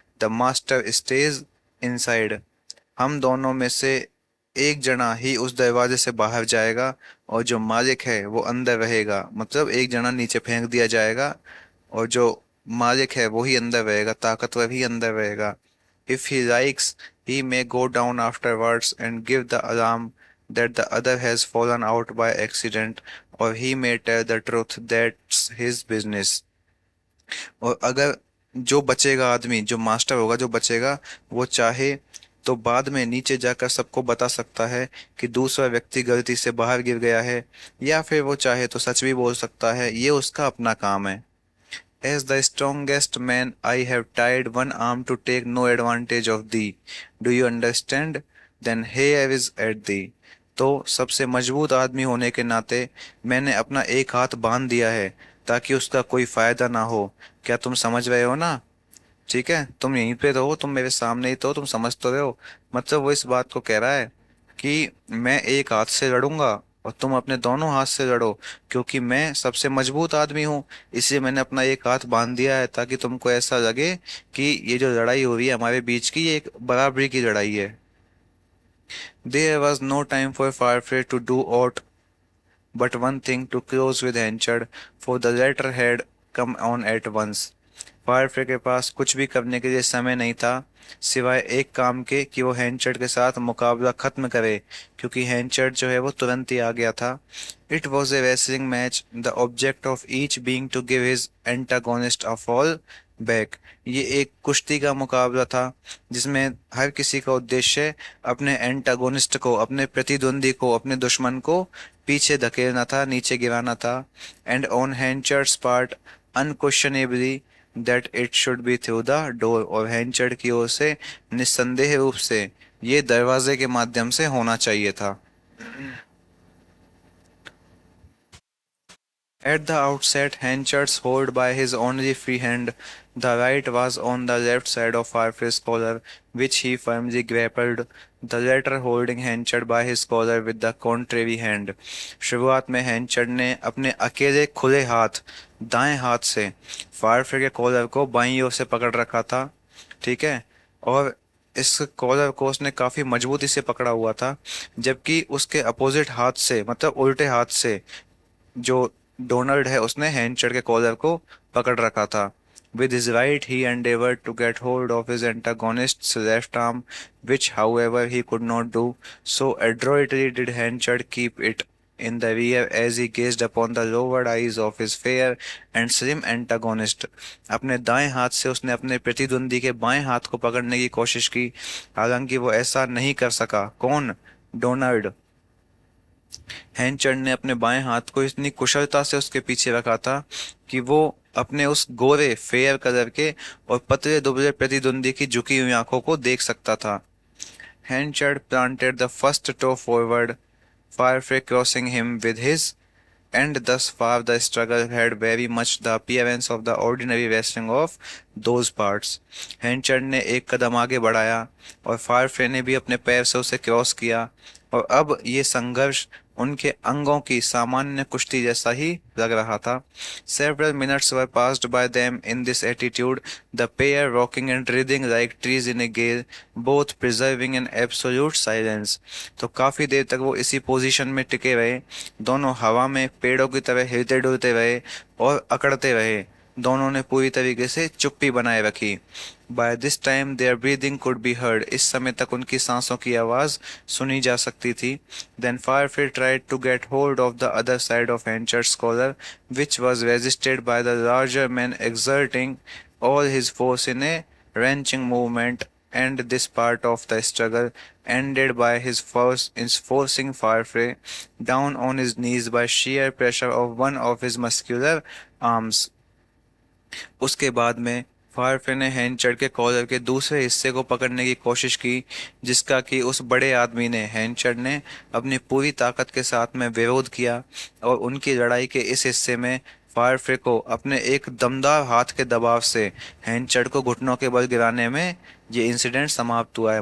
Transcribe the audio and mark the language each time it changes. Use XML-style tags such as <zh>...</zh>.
<en>The master stage inside.</en> <hi>हम दोनों में से एक जना ही उस दरवाजे से बाहर जाएगा और जो मालिक है वो अंदर रहेगा. मतलब एक जना नीचे फेंक दिया जाएगा और जो मालिक है वो ही अंदर रहेगा, ताकतवर ही अंदर रहेगा.</hi> <en>If he likes he may go down afterwards and give the alarm that the other has fallen out by accident, or he may tell the truth, that's his business.</en> <hi>और अगर जो बचेगा आदमी, जो मास्टर होगा, जो बचेगा, वो चाहे तो बाद में नीचे जाकर सबको बता सकता है कि दूसरा व्यक्ति गलती से बाहर गिर गया है, या फिर वो चाहे तो सच भी बोल सकता है. ये उसका अपना काम है.</hi> <en>As the strongest man, I have tied one arm to take no advantage of thee. Do you understand? Then here is at thee.</en> <hi>तो सबसे मजबूत आदमी होने के नाते मैंने अपना एक हाथ बांध दिया है ताकि उसका कोई फायदा ना हो. क्या तुम समझ रहे हो ना? ठीक है, तुम यहीं पे रहो, तुम मेरे सामने ही तो, तुम समझ तो रहे हो. मतलब वो इस बात को कह रहा है कि मैं एक हाथ से लड़ूंगा और तुम अपने दोनों हाथ से लड़ो, क्योंकि मैं सबसे मजबूत आदमी हूँ. इसलिए मैंने अपना एक हाथ बांध दिया है ताकि तुमको ऐसा लगे कि ये जो लड़ाई हो रही है हमारे बीच की, ये एक बराबरी की लड़ाई है.</hi> <en>There was no time for Firefly to do aught but one thing, to close with Henchard, for the latter had come on at once.</en> <hi>Firefly के पास कुछ भी करने के लिए समय नहीं था सिवाय एक काम के कि वो हैंचर्ड के साथ मुकाबला खत्म करे, क्योंकि हैंचर्ड जो है वो तुरंत ही आ गया था.</hi> <en>It was a wrestling match, the object of each being to give his antagonist a fall back.</en> <hi>ये एक कुश्ती का मुकाबला था जिसमें हर किसी का उद्देश्य अपने एंटागोनिस्ट को, अपने प्रतिद्वंदी को, अपने दुश्मन को पीछे धकेलना था, नीचे गिराना था.</hi> <en>And on Henchard's part unquestionably that it should be through the door.</en> <hi>और हैंचर्ड की ओर से निस्संदेह रूप से ये दरवाजे के माध्यम से होना चाहिए था.</hi> <en>At the outset, Henchard's hold by his only free hand, the right was on the left side of Firefly's collar, which he firmly grappled, the latter holding Henchard by his collar with the contrary hand.</en> <hi>शुरुआत में हैंचर्ड ने अपने अकेले खुले हाथ, दाएं हाथ से फायरफ्लाई के कॉलर को बाईं ओर से पकड़ रखा था. ठीक है, और इस कॉलर को उसने काफी मजबूती से पकड़ा हुआ था, जबकि उसके अपोजिट हाथ से, मतलब उल्टे हाथ से, जो डोनाल्ड है उसने हैंचर्ड के कॉलर को पकड़ रखा था।</hi> <en>With his right, he endeavored to get hold of his antagonist's left arm, which, however, he could not do. So adroitly did Henchard keep it in the rear as he gazed upon the lowered eyes of his fair and slim antagonist.</en> <hi>अपने दाएं हाथ से उसने अपने प्रतिद्वंदी के बाएं हाथ को पकड़ने की कोशिश की, हालांकि वो ऐसा नहीं कर सका। कौन? डोनाल्ड। हैंचर्ड ने अपने बाएं हाथ को इतनी कुशलता से उसके पीछे रखा था कि वो अपने उस गोरे फेयर कलर के और पतले दुबले प्रतिद्वंदी की झुकी हुई आंखों को देख सकता था।</hi> <en>Henchard planted the first toe forward, Firefly crossing him with his, and thus far the struggle had very much the appearance of the ordinary wrestling of those parts.</en> <hi>हैंचर्ड ने एक कदम आगे बढ़ाया और फायरफ्रे ने भी अपने पैर से उसे क्रॉस किया, और अब ये संघर्ष उनके अंगों की सामान्य कुश्ती जैसा ही लग रहा था।</hi> <en>Several minutes were passed by them in this attitude, the pair rocking and writhing like trees in a gale, both preserving an absolute silence.</en> <hi>तो काफी देर तक वो इसी पोजीशन में टिके रहे, दोनों हवा में पेड़ों की तरह हिलते डुलते रहे और अकड़ते रहे। दोनों ने पूरी तरीके से चुप्पी बनाए रखी।</hi> <en>by this time their breathing could be heard,</en> <hi>इस समय तक उनकी सांसों की आवाज सुनी जा सकती थी।</hi> <en>Then Firefly tried to get hold of the other side of Henchard's collar, which was resisted by the larger man exerting all his force in a wrenching movement, and this part of the struggle ended by his force in forcing Firefly down on his knees by sheer pressure of one of his muscular arms.</en> <hi>उसके बाद में फायरफ्रे ने हैंचर्ड के collar के दूसरे हिस्से को पकड़ने की कोशिश की, जिसका कि उस बड़े आदमी ने, हैंचर्ड ने, अपनी पूरी ताकत के साथ में विरोध किया, और उनकी लड़ाई के इस हिस्से में फायरफ्रे को अपने एक दमदार हाथ के दबाव से हैंचर्ड को घुटनों के बल गिराने में ये इंसिडेंट समाप्त हुआ है।</hi>